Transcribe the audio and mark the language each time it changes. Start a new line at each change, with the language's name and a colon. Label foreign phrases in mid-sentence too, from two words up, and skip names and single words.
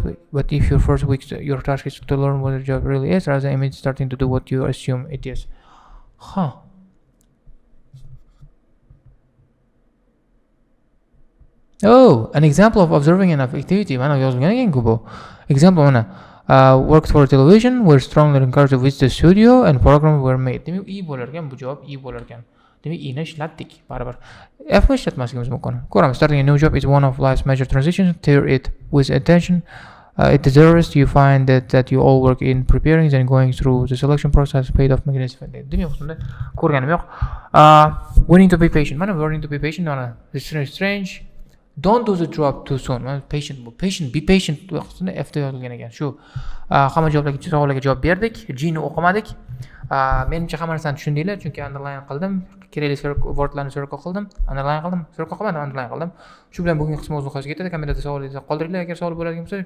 English: But if your first week, your task is to learn what the job really is, rather than immediately starting to do what you assume it is. Huh. Oh, an example of observing an activity.
Uzbek: Mana yozilgan ekan-ku bu. Example mana.
English: Worked for television, we're strongly encouraged to visit the studio and programs were made.
Uzbek: Demak, E bo'lar ekan, bu javob E bo'lar ekan. Demak, E ni ishlatdik, baribir. F ni ishlatmasligimiz mumkin. Ko'ramiz.
English: Starting a new job is one of life's major transitions. Tear it with attention. It deserves. You find that you all work in preparing and going through the selection process paid off magnificently.
Uzbek: Demak, bunda ko'rganim yo'q.
English: Willing to be patient. Mana willing to be patient. Mana this is strange. Don't do the job too soon. Patient, be patient.
Uzbek: F da yozilgan ekan. Shu hamma javoblarga, savollarga javob berdik. G ni o'qimadik. Menimcha hamma narsani tushundinglar, chunki underline qildim, kerakli wordlarni so'roq qildim, underline qildim, so'roq qilmadim, underline qildim. Shu bilan bugungi qismimiz o'z nihoyasiga yetadi. Kommentarda savolingizni qoldiringlar agar savol bo'ladigan bo'lsa.